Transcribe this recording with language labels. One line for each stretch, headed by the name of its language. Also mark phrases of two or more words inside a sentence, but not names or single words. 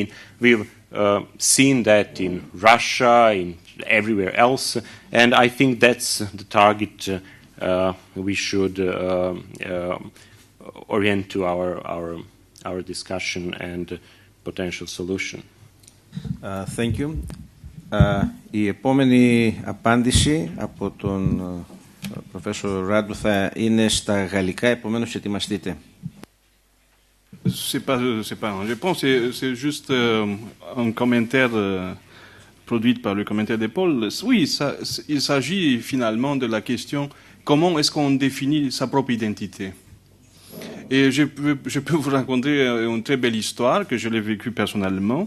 English: We've seen that in Russia, in everywhere else, and I think that's the target we should orient to our discussion and potential solution. Thank you.
Greek: Η επόμενη απάντηση από τον Professor Radu θα είναι στα γαλλικά, επομένως ετοιμαστείτε.
French: C'est pas une réponse, c'est juste un commentaire produit par le commentaire de Paul. Oui, il s'agit finalement de la question comment est-ce qu'on définit sa propre identité. Et je peux vous raconter une très belle histoire que je l'ai vécue personnellement.